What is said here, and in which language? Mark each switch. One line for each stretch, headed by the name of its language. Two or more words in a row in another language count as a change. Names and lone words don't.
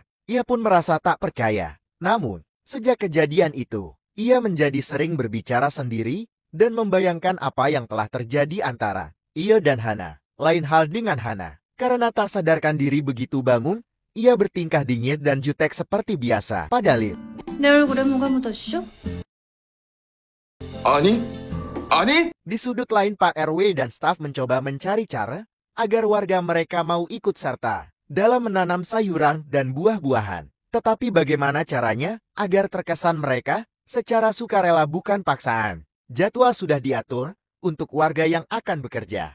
Indonesian: Ia pun merasa tak percaya. Namun, sejak kejadian itu, ia menjadi sering berbicara sendiri dan membayangkan apa yang telah terjadi antara ia dan Hana. Lain hal dengan Hana. Karena tak sadarkan diri begitu bangun, ia bertingkah dingin dan jutek seperti biasa pada Lim.
Korean: 내 얼굴에 뭐가 묻었쇼? 아니?
Indonesian: Di sudut lain Pak RW dan staf mencoba mencari cara agar warga mereka mau ikut serta dalam menanam sayuran dan buah-buahan. Tetapi bagaimana caranya agar terkesan mereka secara sukarela bukan paksaan? Jadwal sudah diatur untuk warga yang akan bekerja.